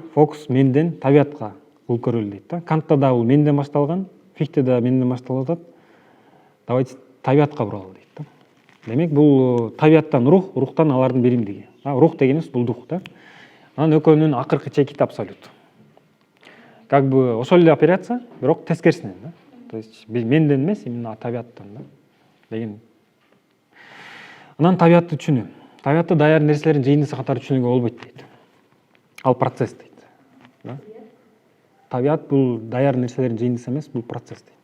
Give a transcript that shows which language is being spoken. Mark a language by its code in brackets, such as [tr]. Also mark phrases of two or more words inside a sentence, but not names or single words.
[ky] Фокус менден табиятка кылып көрөлү дейт да. Кантта да бул менден башталган, Фихтеде менден башталып атат. Давайте табиятка буралы дейт да. Демек бул табияттан рух, рухтан алардын биримдиги. Рух дегенибиз бул дух да. Анан экөөнүн акыркы чекити абсолют. [ru] Как бы [ky] ошол эле операция, бирок тескерисинен да. [ru] То есть [ky] менден эмес, именно табияттан да деген. Анан табиятты түшүнүү. Табиятты даяр нерселердин жыйындысы катары түшүнүүгө болбойт дейт. Ал процесс дейт. Да? Табият бул даяр нерселердин жыйындысы эмес, бул процесс дейт.